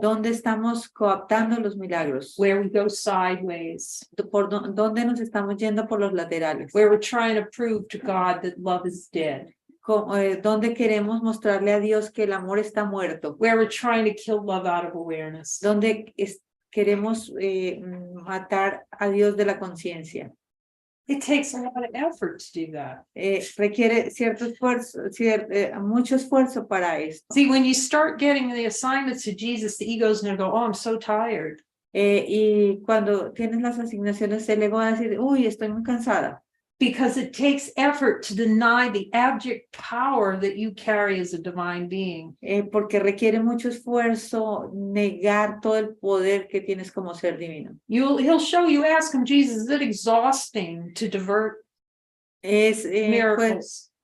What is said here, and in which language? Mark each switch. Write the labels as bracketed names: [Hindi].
[Spanish] ¿Dónde estamos cooptando los milagros? [English] Where we go sideways. [Spanish] ¿Dónde nos estamos yendo por los laterales? [English] Where we're trying to prove to God that love is dead. [Spanish] ¿Dónde queremos mostrarle a Dios que el amor está muerto? [English] Where we're trying to kill love out of awareness. [Spanish] ¿Dónde queremos matar a Dios de la conciencia? [English] It takes a lot of effort to do that. [Spanish] Requiere cierto esfuerzo, mucho esfuerzo para esto. [English] See, when you start getting the assignments to Jesus, the ego's going to go, oh, I'm so tired. [Spanish] Y cuando tienes las asignaciones, el ego va a decir, uy, estoy muy cansada. [English] Because it takes effort to deny the abject power that you carry as a divine being. [Spanish] Porque requiere mucho esfuerzo negar todo el poder que tienes como ser divino. [English] He'll show you, ask him, Jesus, is it exhausting to divert miracles?